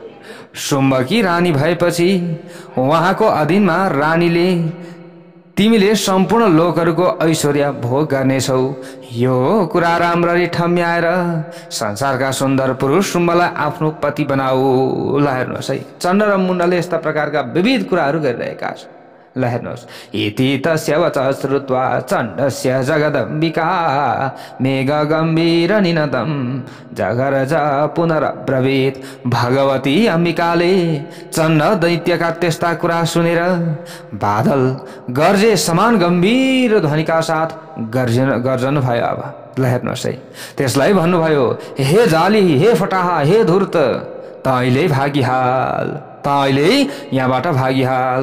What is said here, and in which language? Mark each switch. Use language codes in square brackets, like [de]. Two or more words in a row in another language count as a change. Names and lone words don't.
[ne] शुम्भकी रानी भएपछि उहाँको अधीनमा रानीले तिमीले सम्पूर्ण लोकहरूको ऐश्वर्य भोग गर्नेछौ। यो कुरा राम्ररी ठम्याएर संसारका सुन्दर पुरुष शुम्भलाई आफ्नो पति बनाऊ। ल हेर्नुहोस् है, चण्ड र मुण्डले यस्ता प्रकारका विविध कुराहरू गरिरहेका छन्। ल हेर्नुहोस्, [sa] इति तस्य वचः श्रुत्वा चण्डस्य जगदम्बिका मेघ गम्भीर निनदं जगरज पुनरब्रवीत्। [ne] भगवती अम्बिकाले चण्ड दैत्यका त्यस्ता कुरा सुनेर बादल गर्जे समान गम्भीर ध्वनिका साथ गर्जन भयो। अब ल हेर्नुहोस् है, त्यसलाई भन्नुभयो, हे जाली, हे फटाहा, हे धूर्त, त अहिले भागिहाल, त अहिले यहाँबाट भागिहाल।